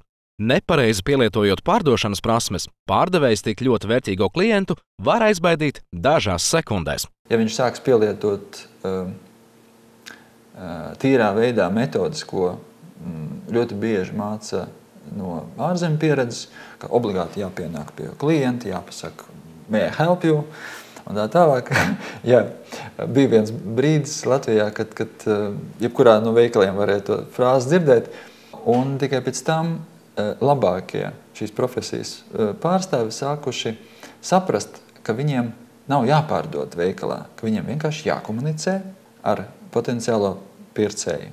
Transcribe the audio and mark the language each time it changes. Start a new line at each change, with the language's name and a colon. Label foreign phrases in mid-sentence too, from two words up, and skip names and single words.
Latvian: Nepareizi pielietojot pārdošanas prasmes, pārdevējs tik ļoti vērtīgo klientu var aizbaidīt dažās sekundēs. Ja viņš sāks pielietot tīrā veidā metodas, ko ļoti bieži māca no ārzemju pieredzes, ka obligāti jāpienāk pie klienta, jāpasaka,
English: may I help you,
Latvian: un tā tālāk. Jā, bija viens brīdis Latvijā, kad jebkurā no veikaliem varēja to frāzi dzirdēt, un tikai pēc tam labākie šīs profesijas pārstāvi sākuši saprast, ka viņiem nav jāpārdod veikalā, ka viņiem vienkārši jākomunicē ar potenciālo pircēju.